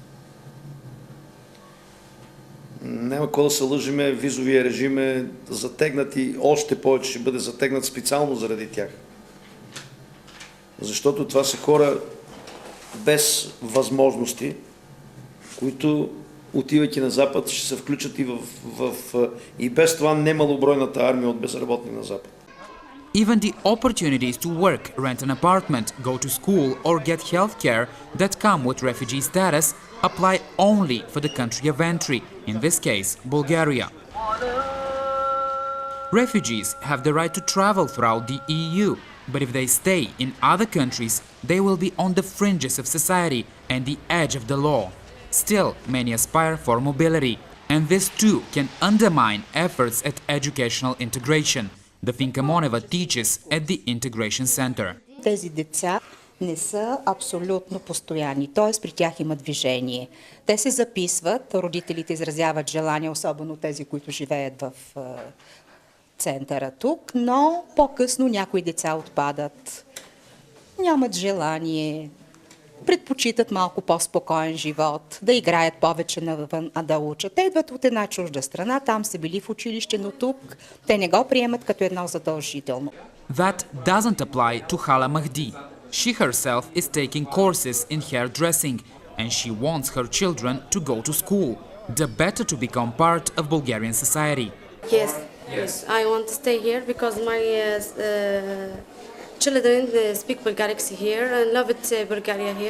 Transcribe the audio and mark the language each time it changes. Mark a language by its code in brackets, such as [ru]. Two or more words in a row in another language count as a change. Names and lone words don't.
[bg] Няма какво да се лъжиме, визовия режим е затегнат и още повече ще бъде затегнат специално заради тях. Защото това са хора без възможности, които, отивайки на Запад, ще се включат и и без това немалобройната армия от безработни на Запад. [en] Even the opportunities to work, rent an apartment, go to school or get health care that come with refugee status apply only for the country of entry, in this case, Bulgaria. Refugees have the right to travel throughout the EU, but if they stay in other countries, they will be on the fringes of society and the edge of the law. Still, many aspire for mobility, and this too can undermine efforts at educational integration. The Finka Moneva teaches at the Integration Center. [bg] Тези деца не са абсолютно постоянни, т.е. при тях има движение. Те се записват, родителите изразяват желание, особено тези, които живеят в центъра тук, но по-късно някои деца отпадат, нямат желание, предпочитат малко по-спокоен живот, да играят повече навън, а да учат. Те идват от една чужда страна, там са били в училище, но тук те не го приемат като едно задължително. [en] That doesn't apply to Hala Mahdi. She herself is taking courses in hairdressing, and she wants her children to go to school, the better to become part of Bulgarian society. Yes, I want to stay here because my children speak Bulgaric here and love it Bulgaria here.